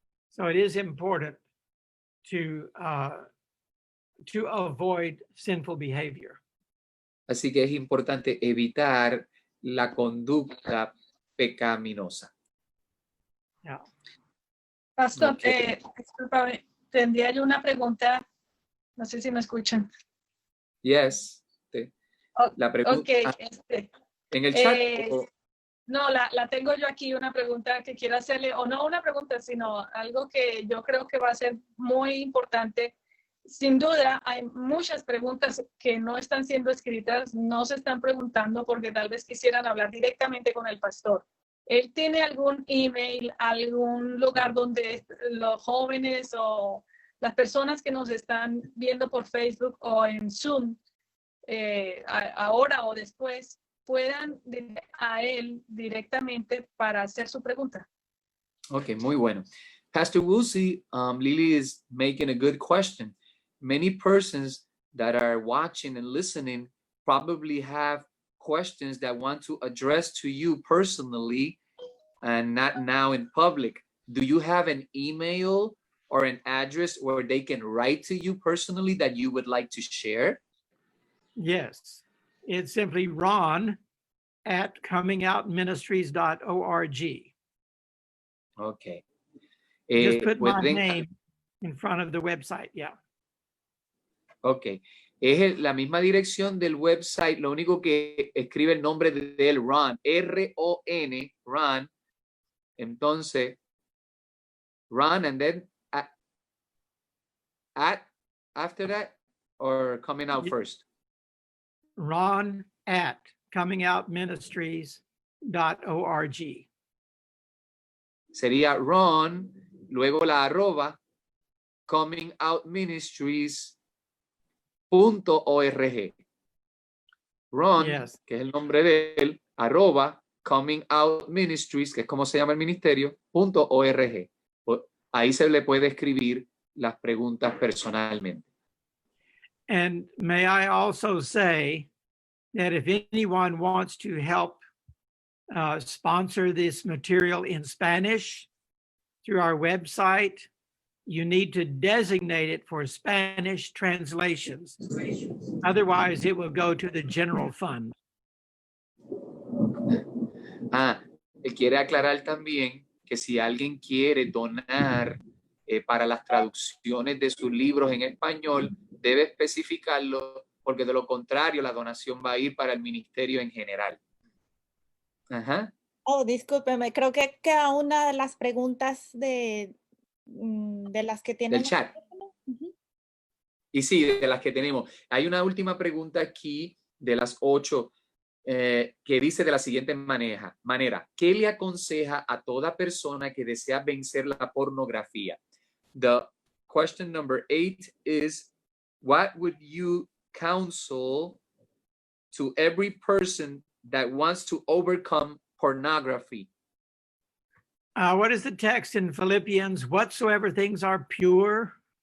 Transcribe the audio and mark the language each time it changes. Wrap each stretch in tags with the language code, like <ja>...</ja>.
<en>So it is important to avoid sinful behavior.</en> <es>Así que es importante evitar la conducta pecaminosa.</es> <en>Yeah.</en> <es>Pastor, Ok. discúlpame, tendría yo una pregunta, no sé si me escuchan.</es> <en>Yes.</en> <es>La pregunta Ok, en el chat. eh, no, la tengo yo aquí, una pregunta que quiero hacerle, o no una pregunta, sino algo que yo creo que va a ser muy importante. Sin duda, hay muchas preguntas que no están siendo escritas, no se están preguntando porque tal vez quisieran hablar directamente con el pastor. ¿Él tiene algún email, algún lugar donde los jóvenes o las personas que nos están viendo por Facebook o en Zoom, ahora o después, puedan ir a él directamente para hacer su pregunta? Okay, muy bueno.</es> <en>Pastor Woolsey, Lily is making a good question. Many persons that are watching and listening probably have questions that want to address to you personally and not now in public. Do you have an email or an address where they can write to you personally that you would like to share? Yes, it's simply Ron at comingoutministries.org. Okay. Just put my</en> <es>pueden-</es> <en>name in front of the website. Yeah.</en> <es>Ok. Es la misma dirección del website, lo único que escribe el nombre de él, Ron, R-O-N, Ron. Entonces,</es> <en>Ron, and then after that, or coming out first? Ron at comingoutministries.org.</en> <es>Sería Ron, luego la arroba, comingoutministries.org. Ron,</es> <en>Yes.</en> <es>que es el nombre de él, arroba, Coming Out Ministries, que es como se llama el ministerio, .org. Ahí se le puede escribir las preguntas personalmente.</es> <en>And may I also say that if anyone wants to help sponsor this material in Spanish through our website, you need to designate it for Spanish translations. Otherwise, it will go to the general fund.</en> <es>Quiere aclarar también que si alguien quiere donar para las traducciones de sus libros en español, debe especificarlo, porque de lo contrario la donación va a ir para el ministerio en general. Ajá. Oh, discúlpeme, creo que queda una de las preguntas de las que tienen. Del chat. Ujú. Y sí, de las que tenemos. Hay una última pregunta aquí de las 8 que dice de la siguiente manera. ¿Qué le aconseja a toda persona que desea vencer la pornografía?</es> <en>The question number 8 is, what would you counsel to every person that wants to overcome pornography? What is the text in Philippians? Whatsoever things are pure.</en>